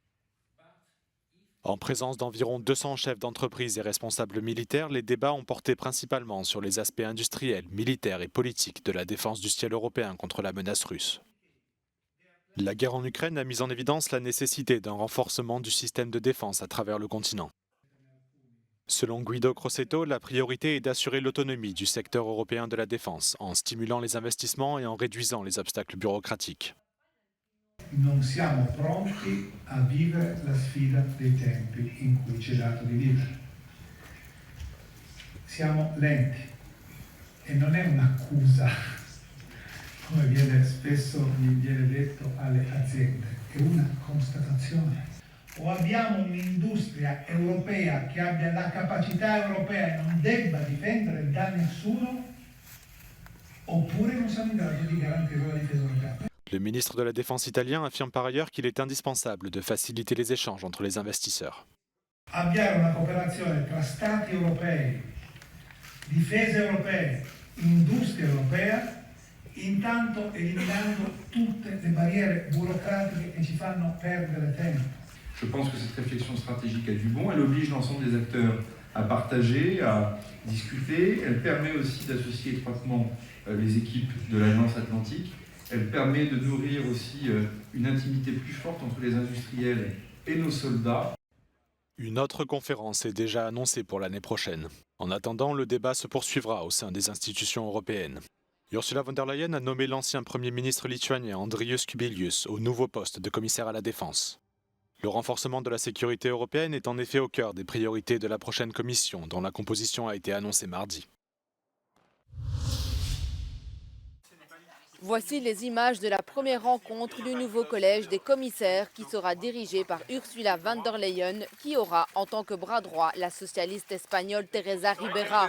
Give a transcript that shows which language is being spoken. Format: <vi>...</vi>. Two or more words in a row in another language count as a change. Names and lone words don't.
<fr>En présence d'environ 200 chefs d'entreprise et responsables militaires, les débats ont porté principalement sur les aspects industriels, militaires et politiques de la défense du ciel européen contre la menace russe. La guerre en Ukraine a mis en évidence la nécessité d'un renforcement du système de défense à travers le continent. Selon Guido Crosetto, la priorité est d'assurer l'autonomie du secteur européen de la défense en stimulant les investissements et en réduisant les obstacles bureaucratiques.</fr> <it>Non siamo pronti a vivere la sfida dei tempi in cui ci è dato di vivere. Siamo lenti e non è un'accusa, come spesso viene detto alle aziende, è una constatazione. O abbiamo un'industria europea che abbia la capacità europea e non debba difendere da nessuno, oppure non siamo in grado di garantire la difesa europea.</it> <fr>Le ministre de la Défense italien affirme par ailleurs qu'il est indispensable de faciliter les échanges entre les investisseurs.</fr> <it>Avviare una cooperazione tra Stati europei, difesa europea, industria europea, intanto eliminando tutte le barriere burocratiche che ci fanno perdere tempo.</it> <fr>Je pense que cette réflexion stratégique a du bon, elle oblige l'ensemble des acteurs à partager, à discuter, elle permet aussi d'associer étroitement les équipes de l'Alliance Atlantique, elle permet de nourrir aussi une intimité plus forte entre les industriels et nos soldats. Une autre conférence est déjà annoncée pour l'année prochaine. En attendant, le débat se poursuivra au sein des institutions européennes. Ursula von der Leyen a nommé l'ancien Premier ministre lituanien Andrius Kubilius au nouveau poste de commissaire à la défense. Le renforcement de la sécurité européenne est en effet au cœur des priorités de la prochaine commission, dont la composition a été annoncée mardi. Voici les images de la première rencontre du nouveau collège des commissaires qui sera dirigé par Ursula von der Leyen, qui aura en tant que bras droit la socialiste espagnole Teresa Ribera.</fr>